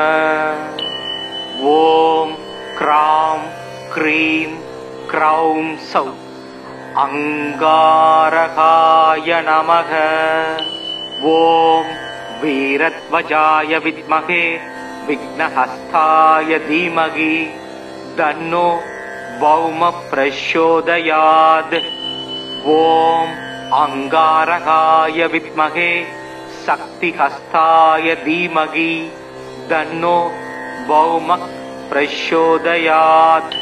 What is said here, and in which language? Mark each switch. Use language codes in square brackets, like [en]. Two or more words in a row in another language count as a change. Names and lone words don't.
[sa] ॐ क्रां क्रीं क्रौं सौ अङ्गारकाय नमः। ॐ वीरध्वजाय विद्महे विघ्नहस्ताय धीमहि तन्नो भौमः प्रचोदयात्। ॐ अंगारकाय विद्महे शक्तिहस्ताय धीमहि तन्नो भौमः प्रचोदयात्।